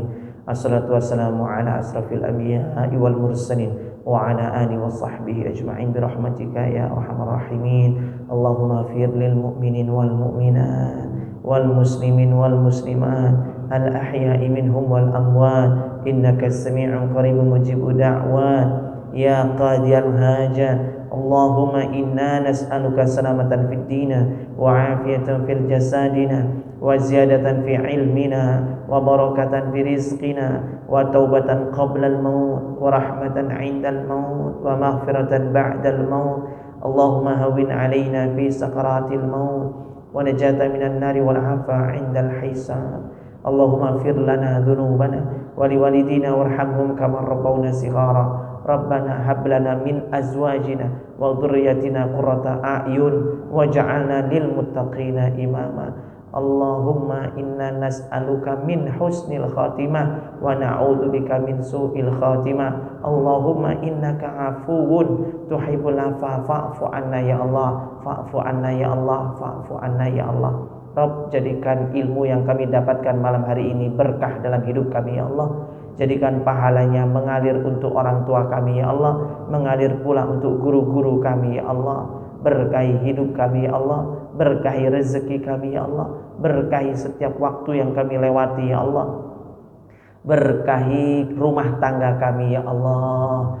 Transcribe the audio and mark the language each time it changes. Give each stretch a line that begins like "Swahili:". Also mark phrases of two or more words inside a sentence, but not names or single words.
Arabic: الصلاة والسلام على أشرف الأنبياء والمرسلين وعلى آله وصحبه أجمعين برحمتك يا أرحم الراحمين. اللهم اغفر للمؤمنين والمؤمنات والمسلمين والمسلمات الأحياء منهم والأموات إنك السميع قريب مجيب الدعوات يا قاضي الحاجات. اللهم إنا نسألك سلامة في الدين وعافية في جسدنا وزيادة في علمنا وبركة في رزقنا وتوبة قبل الموت ورحمة عند الموت ومغفرة بعد الموت. اللهم هون علينا في سكرات الموت ونجاة من النار والعفو عند الحساب. اللهم اغفر لنا ذنوبنا ولوالدينا وارحمهم كما ربونا صغارا. ربنا هب لنا من أزواجنا وذرياتنا قرة أعين واجعلنا للمتقين إماما. اللهم إنا نسألك من حسن الخاتمة ونعوذ بك من سوء الخاتمة. اللهم إنك عفو تحب العفو فاعف عنا يا الله، فاعف عنا يا الله، فاعف عنا يا الله.
Indonesian: Rabb, jadikan ilmu yang kami dapatkan malam hari ini berkah dalam hidup kami
Arabic: يا الله.
Indonesian: Jadikan pahalanya mengalir untuk orang tua kami
Arabic: يا الله,
Indonesian: mengalir pula untuk guru-guru kami
Arabic: يا الله.
Indonesian: berkahi hidup kami
Arabic: يا الله,
Indonesian: berkahi rezeki kami
Arabic: يا الله,
Indonesian: berkahi setiap waktu yang kami lewati
Arabic: يا الله,
Indonesian: berkahi rumah tangga kami
Arabic: يا الله.